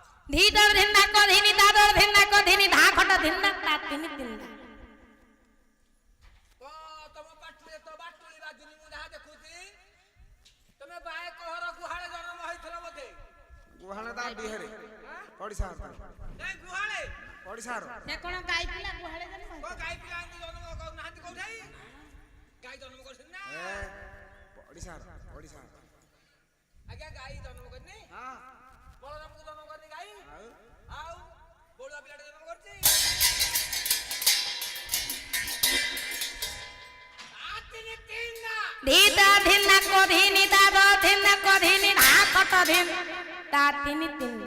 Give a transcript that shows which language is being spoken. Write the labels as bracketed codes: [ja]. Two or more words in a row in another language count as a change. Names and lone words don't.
[or] धीदर धिन्ना को धिनी दादर धिन्ना को धिनी धा खट धिन्ना ता तिनि तिन्ना ତମ ପାଟିରେ ତ ବାଟୁଳି ବାଜୁନି ମୁଁ ଯାହା ଦେଖୁଛି ତମେ ବାଏ କହର ଗୁହାଳେ ଜନ୍ମ ହେଇଥିଲ ବୋଧେ ଗୁହାଳେ ତା ବିହେରେ ପଡ଼ିଶା ନାଇଁ ଗୁହାଳେ ପଡ଼ିଶାର ସେ କଣ ଗାଈ ପିଲା ଗୁହାଳେ ଜନ୍ମ କଣ ଗାଈ ପିଲା ଏମିତି ଜନ୍ମ କରୁନାହାନ୍ତି କୋଉଠି ଗାଈ ଜନ୍ମ କରୁଛନ୍ତି ନା ପଡ଼ିଶାର ଆଜ୍ଞା ଗାଈ ଜନ୍ମ କରିନି ହଁ ବଳରାମକୁ ଜନ୍ମ କରିନି ଗାଈ ଆଉ ବଳୁଆ ପିଲାଟେ ଜନ୍ମ କରିଛି धीदर धिन्ना को धिनी दादर धिन्ना को धिनी धा खट धिन ता तिनि तिन्ना